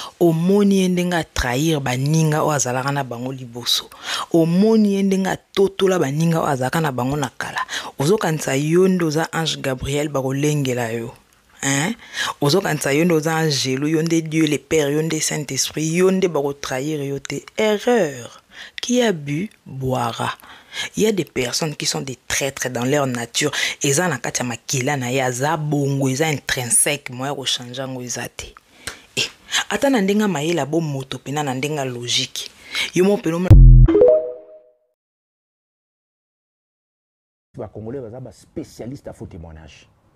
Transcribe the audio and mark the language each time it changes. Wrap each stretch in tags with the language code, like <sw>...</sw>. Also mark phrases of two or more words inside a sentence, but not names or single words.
<ln>Omoni ye ndenge atrahir baninga oyo azalaka na bango liboso. Omoni ye ndenge atotola baninga oyo azalaka na bango na kala. Ozokanisa yo nde oza Ange Gabriel bakolengela yo. Hein? Ozokanisa yo nde oza Angelo, yo nde</ln> <fr>Dieu le Père,</fr> <ln>yo nde Saint-Esprit, yo nde bakotrahir yo te.</ln> <fr>Erreur. Qui a bu, boira. Il y a des personnes qui sont des traîtres dans leur nature.</fr> <ln>Eza na kati ya makila na ye, aza bongo, eza intrinsèque, moya koshanja ngo eza te. Eh, ata na ndenge mayela bo moto pena na ndenge logique. Yo mo pena mo- Ba Congolais baza ba</ln> <fr>spécialiste à faux témoignage.</fr>